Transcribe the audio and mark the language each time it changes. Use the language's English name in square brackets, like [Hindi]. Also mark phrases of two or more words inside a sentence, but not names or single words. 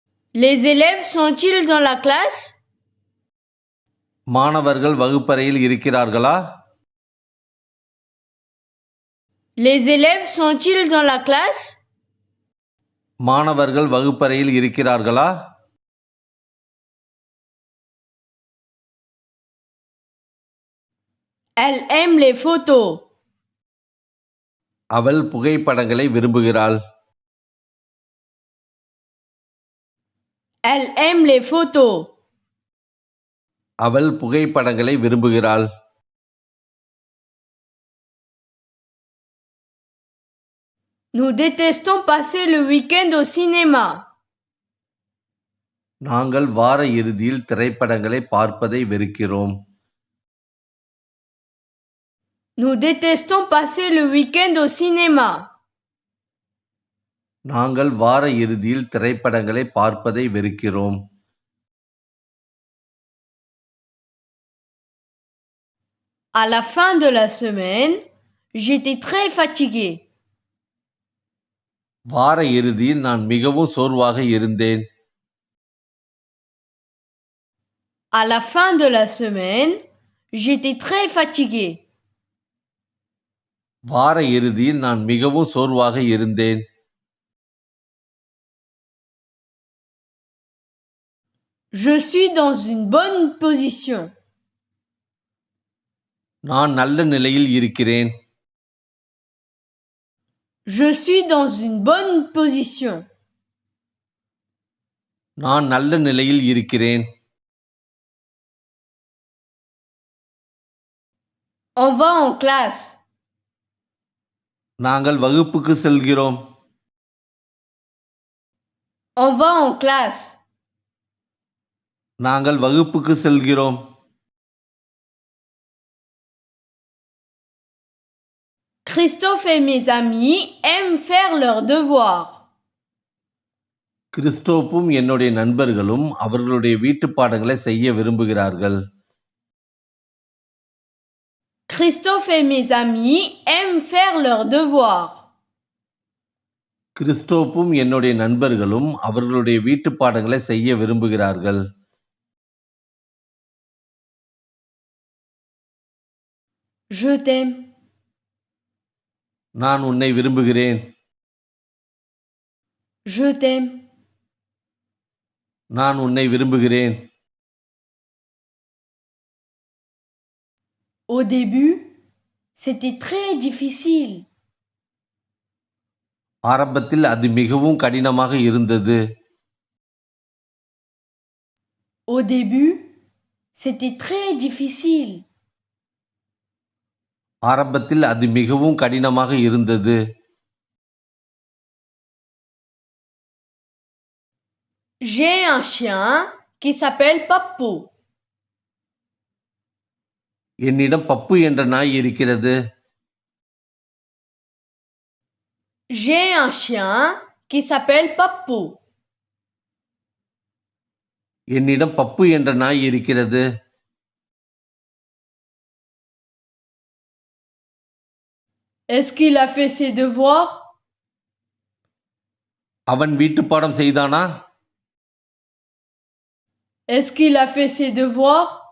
[French] Les élèves sont-ils dans la classe? [Tamil] மாணவர்கள் வகுப்பறையில் இருக்கிறார்களா? [French] Les élèves sont-ils dans la classe? [Tamil] மாணவர்கள் வகுப்பறையில் இருக்கிறார்களா? [French] Elle aime les photos. [Tamil] அவள் புகைப்படங்களை விரும்புகிறாள். [French] Elle aime les photos. [Tamil] அவள் புகைப்படங்களை விரும்புகிறாள். [French] Nous détestons passer le week-end au cinéma. [Tamil] நாங்கள் வார இறுதியில் திரைப்படங்களை பார்ப்பதை வெறுக்கிறோம். [French] Nous détestons passer le week-end au cinéma. [Tamil] நாங்கள் வார இறுதியில் திரைப்படங்களை பார்ப்பதை வெறுக்கிறோம். [French] À la fin de la semaine, j'étais très fatigué. [Tamil] வார இறுதியில் நான் மிகவும் சோர்வாக இருந்தேன். [French] À la fin de la semaine, j'étais très fatigué. [Tamil] வார இறுதியில் நான் மிகவும் சோர்வாக இருந்தேன். [French] Je suis dans une bonne position. [Tamil] நான் நல்ல நிலையில் இருக்கிறேன். [French] Je suis dans une bonne position. [Tamil] நான் நல்ல நிலையில் இருக்கிறேன். [French] On va en classe. [Tamil] நாங்கள் வகுப்புக்கு செல்கிறோம். [French] On va en classe. [Tamil] நாங்கள் வகுப்புக்கு செல்கிறோம். [French] Christophe et mes amis aiment faire leurs devoirs. [Tamil] கிறிஸ்டோப்பும் என்னுடைய நண்பர்களும் அவர்களுடைய வீட்டுப் பாடங்களை செய்ய விரும்புகிறார்கள். [French] Christophe et mes amis aiment faire leurs devoirs. [Tamil] கிறிஸ்டோப்பும் என்னுடைய நண்பர்களும் அவர்களுடைய வீட்டுப் பாடங்களை செய்ய விரும்புகிறார்கள். [French] Je t'aime. [Tamil] நான் உன்னை விரும்புகிறேன். [French] Je t'aime. [Tamil] நான் உன்னை விரும்புகிறேன். [French] Au début, c'était très difficile. [Tamil] ஆரம்பத்தில் அது மிகவும் கடினமாக இருந்தது. [French] Au début, c'était très difficile. [Tamil] ஆரம்பத்தில் அது மிகவும் கடினமாக இருந்தது. [French] J'ai un chien qui s'appelle Papou. [Tamil] என்னிடம் பப்பு என்ற நாய் இருக்கிறது. [French] J'ai un chien qui s'appelle Papou. [Tamil] என்னிடம் பப்பு என்ற நாய் இருக்கிறது. [French] Est-ce qu'il a fait ses devoirs? [Tamil] அவன் வீட்டுப்பாடம் செய்தானா? [French] Est-ce qu'il a fait ses devoirs?